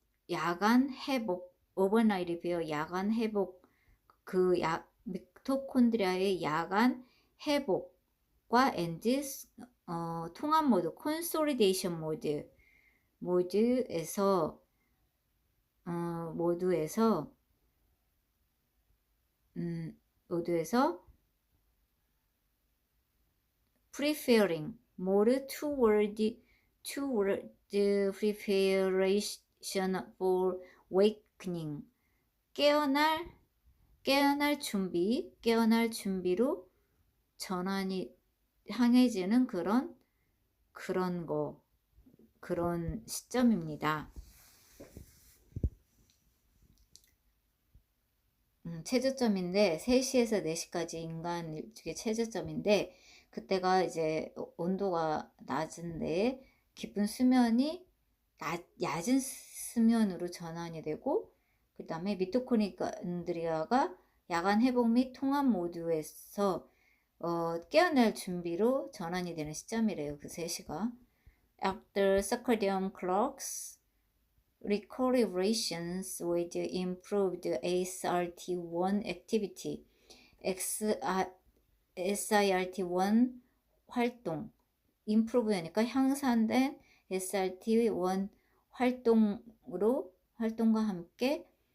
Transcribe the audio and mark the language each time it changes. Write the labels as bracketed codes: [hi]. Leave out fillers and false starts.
[ko] 야간 회복, 그 미토콘드리아의 야간 회복과 and 통합 모드, consolidation 모드에서 [en] preferring more toward the preparation for awakening. [ko] 깨어날 준비로 전환이 향해지는 그런 시점입니다. 최저점인데 3시에서 4시까지 인간 일주기 최저점인데 그때가 이제 온도가 낮은데 깊은 수면이 얕은 수면으로 전환이 되고 그 다음에 미토콘드리아가 야간 회복 및 통합 모드에서 깨어날 준비로 전환이 되는 시점이래요. 그 3시가. [en] After circadian clocks recalibrations with improved SRT1 activity, [ko] SIRT1 활동, improve니까 향상된 SRT1 활동과 함께